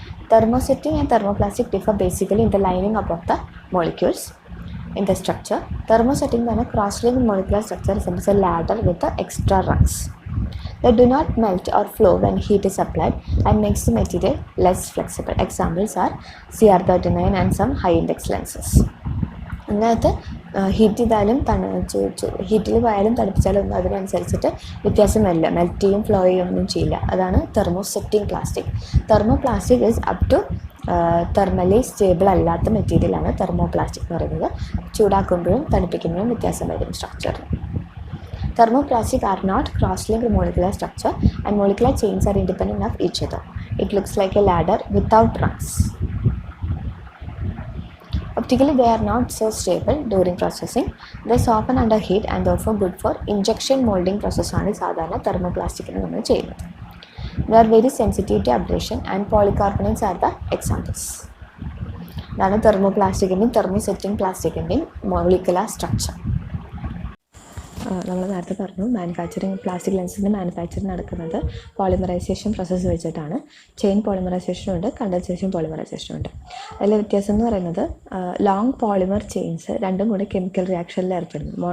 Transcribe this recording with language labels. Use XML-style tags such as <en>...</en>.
<en>Thermosetting and thermoplastic differ basically in the lining up of the molecules in the structure. Thermosetting is a cross-linked molecular structure resembles a ladder with the extra rungs. They do not melt or flow when heat is applied and makes the material less flexible. Examples are CR39 and some high-index lenses.</en> <ml>അതിനകത്ത് heat ചെയ്താലും ഹീറ്റിൽ പോയാലും തണുപ്പിച്ചാലും ഒന്നും അതിനനുസരിച്ചിട്ട് വ്യത്യാസം വരില്ല. Melt ചെയ്യും, flow ചെയ്യും ഒന്നും ചെയ്യില്ല. അതാണ് thermosetting plastic. Thermo plastic is up to thermally stable അല്ലാത്ത മെറ്റീരിയലാണ് തെർമോ പ്ലാസ്റ്റിക് എന്ന് പറയുന്നത്. ചൂടാക്കുമ്പോഴും തണുപ്പിക്കുമ്പോഴും വ്യത്യാസം വരും സ്ട്രക്ചറിൽ.</ml> <en>Thermoplastic are not cross-linked molecular structure and molecular chains are independent of each other. It looks like a ladder without rungs. Optically, they are not so stable during processing. They soften under heat and therefore good for injection molding process</en> <ml>ആണ് സാധാരണ തെർമോപ്ലാസ്റ്റിക്കിന് നമ്മൾ ചെയ്യുന്നത്.</ml> <en>They are very sensitive to abrasion and polycarbonates are the examples.</en> <ml>ഇതാണ് തെർമോപ്ലാസ്റ്റിക്കിൻ്റെയും thermosetting പ്ലാസ്റ്റിക്കിൻ്റെയും molecular structure. നമ്മൾ നേരത്തെ പറഞ്ഞു plastic ലെൻസിൻ്റെ manufacturing നടക്കുന്നത് polymerisation process വെച്ചിട്ടാണ്. ചെയിൻ പോളിമറൈസേഷനും ഉണ്ട്, കണ്ടൻസേഷൻ പോളിമറൈസേഷനും ഉണ്ട്. അതിലെ വ്യത്യാസം എന്ന് പറയുന്നത് ലോങ് പോളിമർ ചെയിൻസ് രണ്ടും കൂടെ കെമിക്കൽ റിയാക്ഷനിൽ ഏർപ്പെടുന്നു.</ml>